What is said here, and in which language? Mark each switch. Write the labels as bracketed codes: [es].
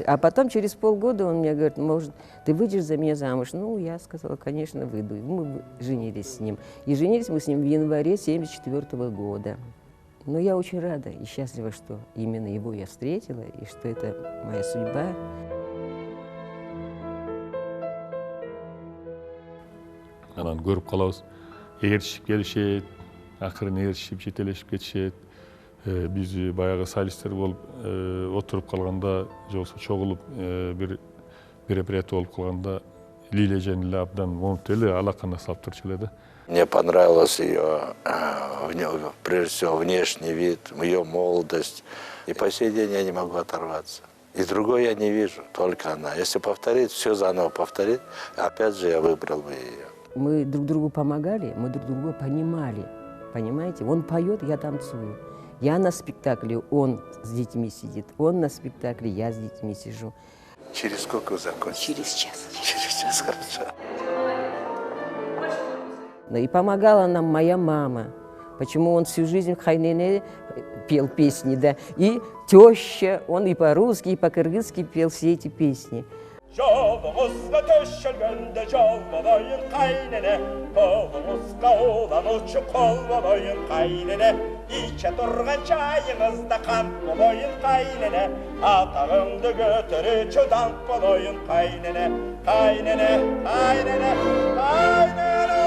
[ru] А потом через полгода он мне говорит: может, ты выйдешь за меня замуж? Ну, я сказала: конечно, выйду. И мы женились с ним. И женились мы с ним в январе 1974 года. Но я очень рада и счастлива, что именно его я встретила, и что это моя судьба. [ky] Анан көрүп калабыз, ээрчишип келишет, акырын ээрчишип жетелешип кетишет. Биз баягы солисттер болуп отуруп калганда, же болбосо чогулуп бир мероприятие болуп калганда Лилия эле абдан монуп эле алаканы салып турчу эле да. [ru] Мне понравилось ее, прежде всего, внешний вид, ее молодость. И по сей день я не могу оторваться. И другой я не вижу, только она. Если повторить, все заново повторить, опять же я выбрал бы ее. Мы друг другу помогали, мы друг друга понимали. Понимаете? Он поет, я танцую. Я на спектакле, он с детьми сидит. Он на спектакле, я с детьми сижу. Через сколько вы закончите? Через час. Через час, хорошо. И помогала нам моя мама. Почему он всю жизнь в Хайнене пел песни, да? И теща, он и по-русски, и по-кыргызски пел все эти песни. [ky] Жолуңузга төшөлгөндө жол болоюн кайнене, колуңузга улануучу кол болоюн кайнене, иче турган чайыңызда кант болоюн кайнене, атагыңды көтөрүүчү дант болоюн кайнене, кайнене, кайнене, кайнене.